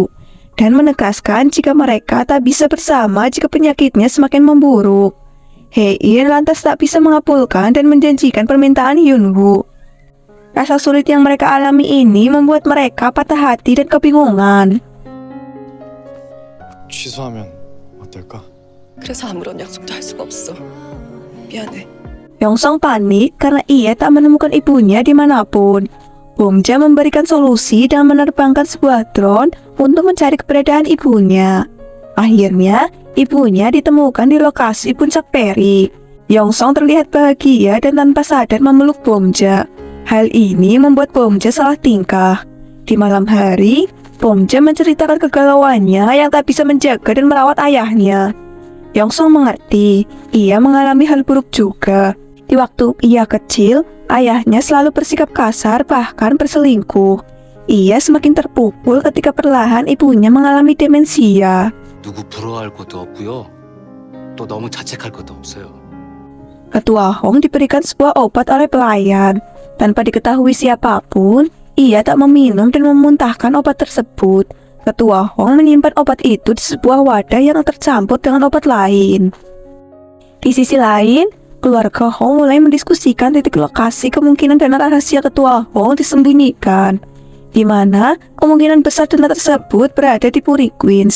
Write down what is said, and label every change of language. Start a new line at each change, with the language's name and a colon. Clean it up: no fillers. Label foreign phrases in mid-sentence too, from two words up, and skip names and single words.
Indonesian: Dan menegaskan jika mereka tak bisa bersama jika penyakitnya semakin memburuk. Hae-in lantas tak bisa mengabulkan dan menjanjikan permintaan Hyunwoo. Rasa sulit yang mereka alami ini membuat mereka patah hati dan kebingungan.
Korean: 취소하면 어떨까? 그래서 아무런 약속도 할 수가 없어. 미안해.
Indonesian: Yongsong panik karena ia tak menemukan ibunya dimanapun. Bomja memberikan solusi dengan menerbangkan sebuah drone untuk mencari keberadaan ibunya. Akhirnya, ibunya ditemukan di lokasi puncak Peri. Yongsong terlihat bahagia dan tanpa sadar memeluk Bomja. Hal ini membuat Bomja salah tingkah. Di malam hari, Bomja menceritakan kegalauannya yang tak bisa menjaga dan merawat ayahnya. Yongsong mengerti, ia mengalami hal buruk juga. Di waktu ia kecil, ayahnya selalu bersikap kasar bahkan berselingkuh. Ia semakin terpukul ketika perlahan ibunya mengalami demensia.
Korean: 누구 부러워할 것도 없고요. 또 너무 자책할 것도 없어요.
Indonesian: Ketua Hong diberikan sebuah obat oleh pelayan. Tanpa diketahui siapapun, ia tak meminum dan memuntahkan obat tersebut. Ketua Hong menyimpan obat itu di sebuah wadah yang tercampur dengan obat lain. Di sisi lain, keluarga Hong mulai mendiskusikan titik lokasi kemungkinan dana rahasia ketua Hong disembunyikan, di mana kemungkinan besar dana tersebut berada di Puri Queens.